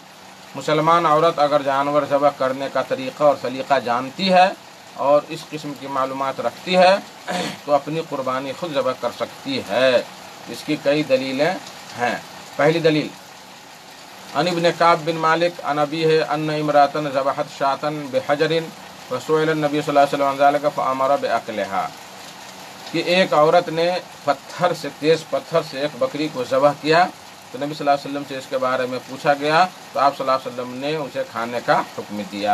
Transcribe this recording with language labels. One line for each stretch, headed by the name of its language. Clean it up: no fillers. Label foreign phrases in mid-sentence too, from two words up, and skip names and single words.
Urdu: مسلمان عورت اگر جانور ذبح کرنے کا طریقہ اور سلیقہ جانتی ہے اور اس قسم کی معلومات رکھتی ہے تو اپنی قربانی خود ذبح کر سکتی ہے. اس کی کئی دلیلیں ہیں۔ پہلی دلیل,
Arabic: عن ابن كعب بن مالك عن أبيه أن امرأة ذبحت شاة بحجر وسئل النبي صلى الله عليه وسلم ذلك فأمر بأكلها,
Urdu: کہ ایک عورت نے پتھر سے، تیز پتھر سے ایک بکری کو ذبح کیا تو نبی
Arabic: صلى الله عليه وسلم
Urdu: سے اس کے بارے میں پوچھا گیا تو آپ
Arabic: صلى الله عليه وسلم
Urdu: نے اسے کھانے کا حکم دیا.